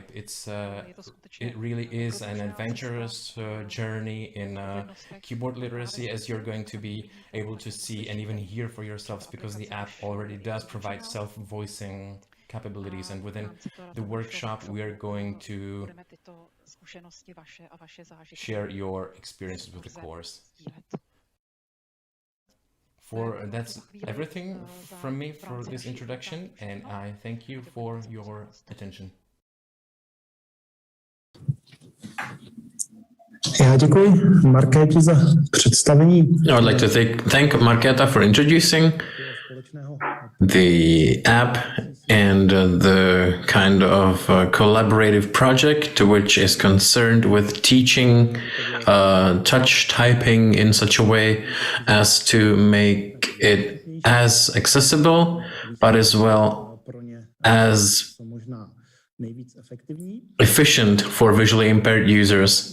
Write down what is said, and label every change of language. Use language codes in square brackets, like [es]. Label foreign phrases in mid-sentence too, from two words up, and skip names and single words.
[en] It really is an adventurous journey in keyboard literacy, as you're going to be able to see and even hear for yourselves, because the app already does provide self-voicing capabilities, and within the workshop we are going to share your experiences with the course. That's everything from me for this introduction, and I thank you for your attention. [cs] Já děkuji Markétě za představení. [en] I would like to thank Markéta for introducing the app and the kind of collaborative project which is concerned with teaching touch typing in such a way as to make it as accessible, but as well as efficient for visually impaired users.